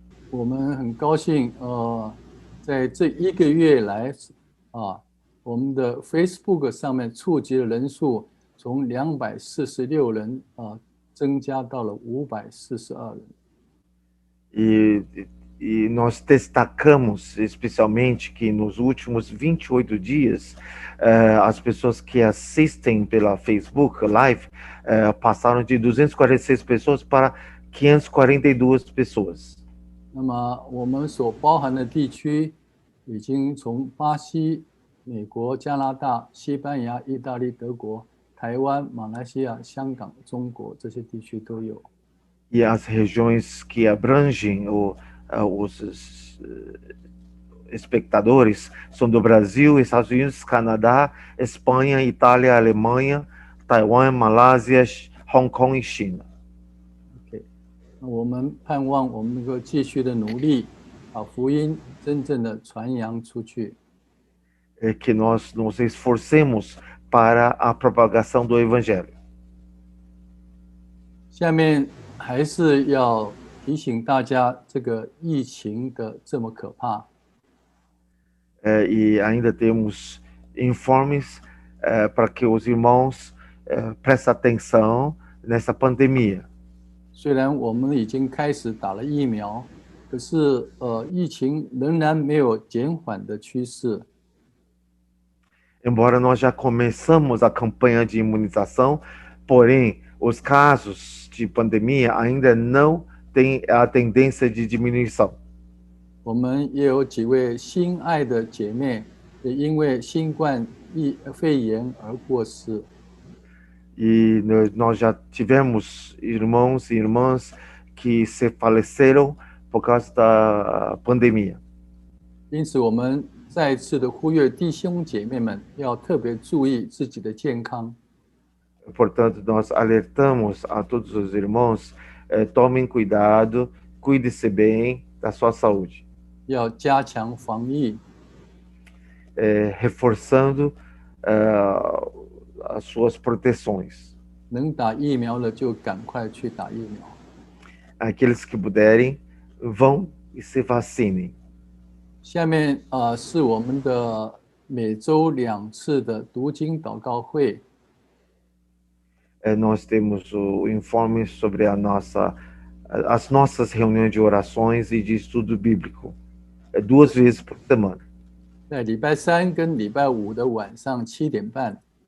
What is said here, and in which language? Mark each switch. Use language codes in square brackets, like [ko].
[zh] 我们很高兴在这1个月来我们的 Facebook 上面触及的人数从246人增加到了542人。 [pt] E nós destacamos especialmente que nos últimos 28 dias as pessoas que assistem pela Facebook Live passaram de 246 pessoas para 542 pessoas. [zh] 那么我们所包含的地区已经从巴西、美国、加拿大、西班牙、意大利、德国、台湾、马来西亚、香港、中国这些地区都有。 [pt] E as regiões que abrangem os espectadores são do Brasil, Estados Unidos, Canadá, Espanha, Itália, Alemanha, Taiwan, Malásia, Hong Kong e China. [zh] 我们盼望我们能够继续的努力，把福音真正的传扬出去。 [pt] Que nós nos esforcemos para a propagação do Evangelho. [zh] 下面还是要提醒大家，这个疫情的这么可怕。 [pt] E ainda temos informes para que os irmãos prestem atenção nessa pandemia. [zh] 虽然我们已经开始打了疫苗，可是疫情仍然没有减缓的趋势。 [pt] Embora nós já começamos a campanha de imunização, porém os casos de pandemia ainda não têm a tendência de diminuição. [zh] 我们也有几位心爱的姐妹也因为新冠肺炎而过世。 [pt] E nós já tivemos irmãos e irmãs que se faleceram por causa da pandemia. [zh] 因此，我们再一次的呼吁弟兄姐妹们要特别注意自己的健康。 [pt] Portanto, nós alertamos a todos os irmãos, tomem cuidado, cuide-se bem da sua saúde. [zh] 要加强防疫， [pt] reforçando as suas proteções. [zh] 能打疫苗的就赶快去打疫苗。 [pt] Aqueles que puderem, vão e se vacinem. [zh] 下面是我们的每周2次的读经祷告会。 [pt] Nós temos o informe sobre as nossas reuniões de orações e de estudo bíblico. 2 vezes por semana. [zh] 在礼拜3跟礼拜5的晚上7点半。